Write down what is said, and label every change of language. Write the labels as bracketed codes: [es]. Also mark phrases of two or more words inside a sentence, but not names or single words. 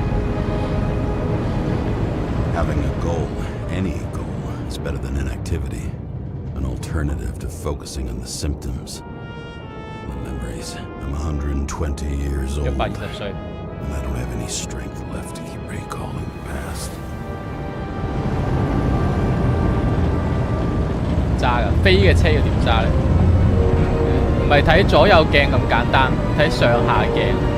[en] Having a goal, any goal, is better than inactivity. An alternative to focusing on the symptoms. The memories. I'm 120 years old. [yue] 120歲。 [en] And I don't have any strength left to keep recalling the past. [yue] 揸㗎，飛嘅車要點揸咧？唔係睇左右鏡咁簡單，睇上下鏡。